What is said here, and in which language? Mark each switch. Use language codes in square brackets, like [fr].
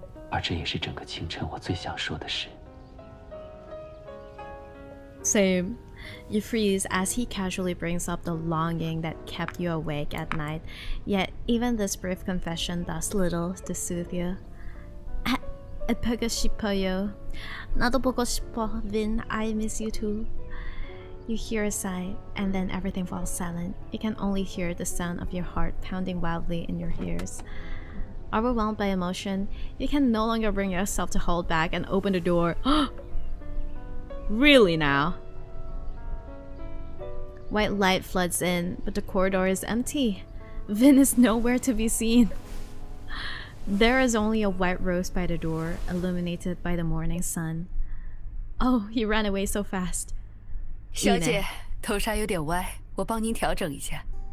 [zh] 而这也是整个清晨我最想说的事。 [en] Same. You freeze as he casually brings up the longing that kept you awake at night, yet even this brief confession does little to soothe you. [ko] 보고 싶어요. 나도 보고 싶어, Vin. [en] I miss you too. You hear a sigh, and then everything falls silent. You can only hear the sound of your heart pounding wildly in your ears. Overwhelmed by emotion, you can no longer bring yourself to hold back and open the door. Really now? White light floods in, but the corridor is empty. Vin is nowhere to be seen. There is only a white rose by the door, illuminated by the morning sun. Oh, he ran away so fast. [zh] 小姐，头纱有点歪，我帮您调整一下。